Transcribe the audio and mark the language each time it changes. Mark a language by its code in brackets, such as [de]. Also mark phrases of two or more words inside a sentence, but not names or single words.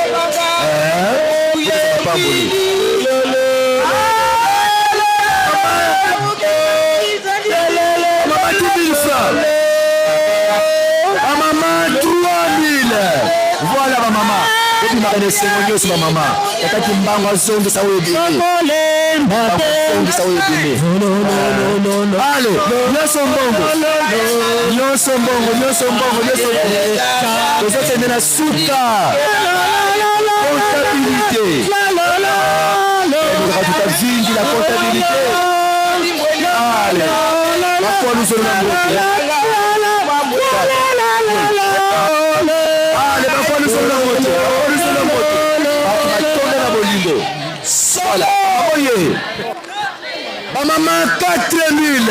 [ln] pamboli mama 10 000 francs amama 3 000 voilà bamama obimaka na esengo nyonso bamama tataki mbango azongisa oyo ebimi ale nyonso mbongo tozokende na suka comptabilité tuta vingi la comptabilité ale bakolusolo na mbote ale bakolusolo na mbote batonda na bolingo voilà oye bamama 4 000